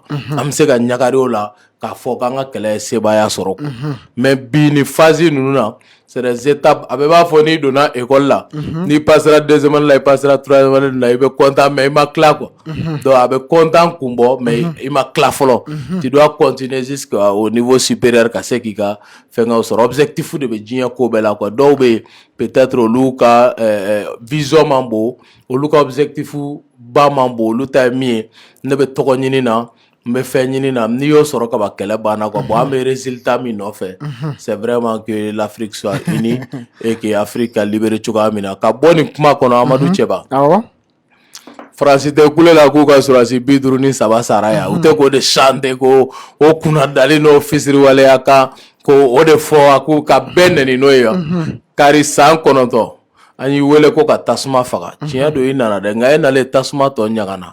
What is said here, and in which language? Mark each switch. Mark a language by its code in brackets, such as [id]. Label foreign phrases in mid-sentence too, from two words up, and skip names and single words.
[bm] An bɛ se ka ɲagari o la k'a fɔ k'an ka kɛlɛ ye sebaaya sɔrɔ quoi. Mais bi ni phase ninnu na [fr] c'est des étapes. [bm] A bɛ b'a fɔ n'i donna école la n'i passera [fr] deuxième année [bm] la i passera [fr] troisième année [bm] la i bɛ content mais i ma tila quoi. Donc a bɛ content kun bɔ mais i ma tila fɔlɔ. [fr] Tu dois continuer jusqu'au niveau supérieur [bm] ka se k'i ka fɛngɛw sɔrɔ. Objectif de bɛ diɲɛ ko bɛɛ la quoi. Dɔw bɛ yen peut-être olu ka vision man bon, olu ka objectif ba man bon, olu ta ye min ye ne bɛ tɔgɔ ɲini na. Mais fɛn ɲini na n'i y'o sɔrɔ ka ban kɛlɛ banna quoi. Bon an bɛ résultat min nɔfɛ [fr] c'est vraiment que l'Afrique soit unie et que [bm] Afrique ka libéré cogoya min na ka bɔ nin kuma kɔnɔ Amadou Tcheba. Faransi tɛ kule la k'u ka sɔrɔdasi 53 sara yan u tɛ k'o de chanter ko o kunna dali n'o fisiriwaleya kan ko o de fɔ k'u ka bɛɛ nɛni n'o ye yan kari san 9 an y'i wele ko ka tasuma faga tiɲɛ don i nana dɛ nka e nalen tasuma tɔ ɲagana.